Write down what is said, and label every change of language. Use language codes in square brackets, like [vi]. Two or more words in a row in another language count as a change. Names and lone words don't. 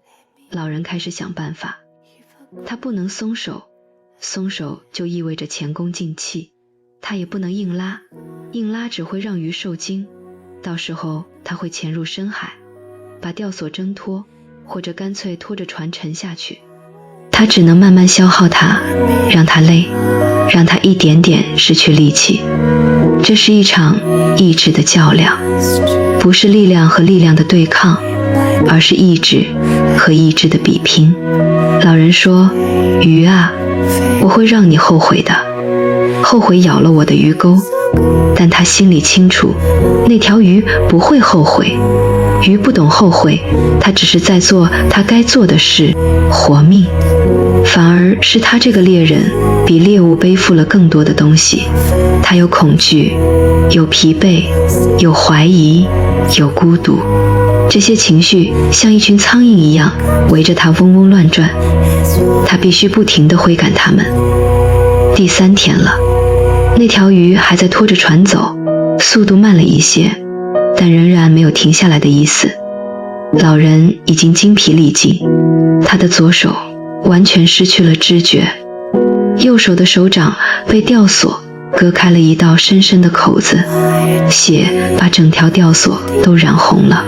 [zh] 老人開始想辦法，他不能鬆手，鬆手就意味着前功盡棄。他也不能硬拉，硬拉只會讓魚受驚，到時候他會潛入深海，把吊索掙脫，或者乾脆拖着船沉下去。他只能慢慢消耗它，讓它累，讓它一點點失去力氣。這是一場意志的較量，不是力量和力量的對抗，而是意志和意志的比拼。老人說，魚啊，我會讓你後悔的，後悔咬了我的魚鈎。但他心裡清楚，那條魚不會後悔。魚不懂後悔，他只是在做他該做的事，活命。反而是他這個獵人比獵物背負了更多的東西。他有恐懼，有疲憊，有懷疑，有孤獨。這些情緒像一群蒼蠅一樣圍着他嗡嗡亂轉，他必須不停地揮趕它們。第3天了，那條魚還在拖着船走，速度慢了一些，但仍然沒有停下來的意思。老人已經精疲力盡，他的左手完全失去了知覺，右手的手掌被吊索割開了一道深深的口子，血把整條吊索都染紅了。